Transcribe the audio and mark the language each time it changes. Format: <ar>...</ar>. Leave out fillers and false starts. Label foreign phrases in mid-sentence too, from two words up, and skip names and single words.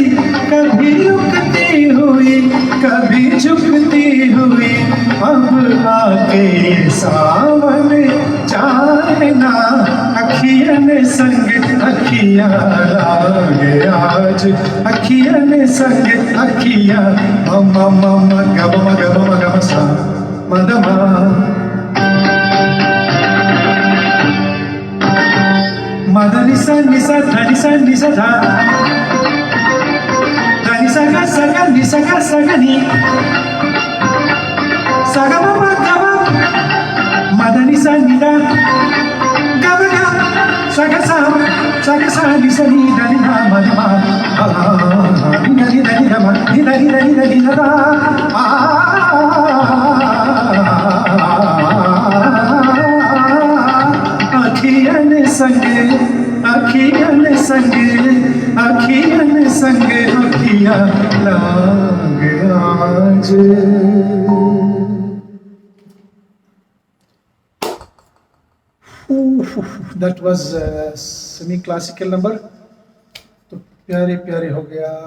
<hi>कभी रुकती हुई कभी झुकती हुई, अब आके सावन चाहे ना अखियन संग अखिया लागे आज, अखियन संग अखिया. मम मम गम गम गम सा मदमा. मदनि सा निसा धनि सा निसा धा, धनि सा गा सा गा नि सा गा सा गा नि, सा गा मा मा गा मा, मदनि सा नि दा गा मा गा, सा गा सा नि सा नि धा नि धा मा धा मा, नि धा नि धा नि धा मा, नि धा नि धा नि धा नि धा धा. अखियन संग अखियन संग अखियन संग अखिया लागे आज.</hi> <en>That was a semi-classical number.</en> <hi>तो प्यारे प्यारे हो गया.</hi>